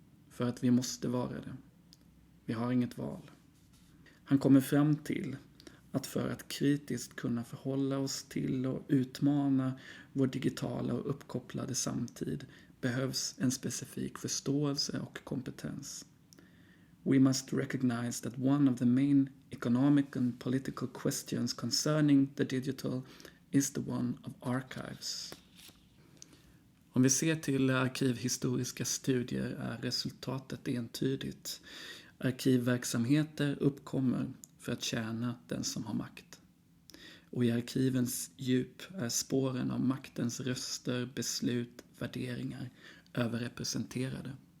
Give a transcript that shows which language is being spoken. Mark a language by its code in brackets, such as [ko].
[sv] För att vi måste vara det. Vi har inget val. Han kommer fram till att för att kritiskt kunna förhålla oss till och utmana vår digitala och uppkopplade samtid behövs en specifik förståelse och kompetens. [en] We must recognize that one of the main economic and political questions concerning the digital is the one of archives. [sv] Om vi ser till arkivhistoriska studier är resultatet entydigt. Arkivverksamheter uppkommer för att tjäna den som har makt. Och i arkivens djup är spåren av maktens röster, beslut, värderingar överrepresenterade.